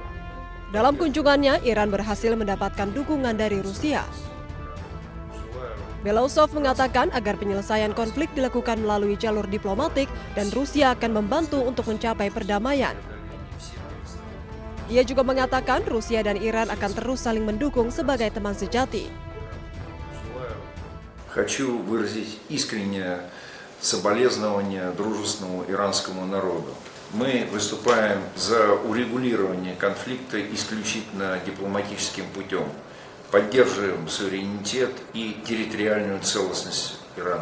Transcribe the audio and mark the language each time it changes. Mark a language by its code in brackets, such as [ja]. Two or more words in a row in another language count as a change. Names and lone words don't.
[id] Dalam kunjungannya, Iran berhasil mendapatkan dukungan dari Rusia. Belousov mengatakan agar penyelesaian konflik dilakukan melalui jalur diplomatik dan Rusia akan membantu untuk mencapai perdamaian. Ia juga mengatakan Rusia dan Iran akan terus saling mendukung sebagai teman sejati. [ru] Хочу выразить искреннее соболезнование дружественному иранскому народу. Мы выступаем за урегулирование конфликта исключительно дипломатическим путем. Поддерживаем суверенитет и территориальную целостность Ирана.